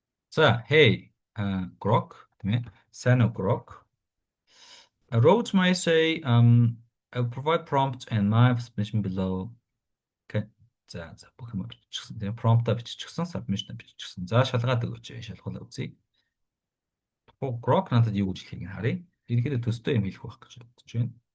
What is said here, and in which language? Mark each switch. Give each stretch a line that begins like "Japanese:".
Mongolian: За, hey, Grok, тийм ээ. Сайн уу Grok?
English: I wrote my essay. I will provide prompt and my submission below.
Mongolian: Okay. За бүх юм биччихсэн. Тэгээ prompt-а биччихсэн, submission-а биччихсэн. За шалгаад өгөөч. Шалгуулаа үзье. Grok надад юу гэж хэлхийг харъя. Ерөнхийдөө төстэй юм хэлэх байх гэж бодож байна.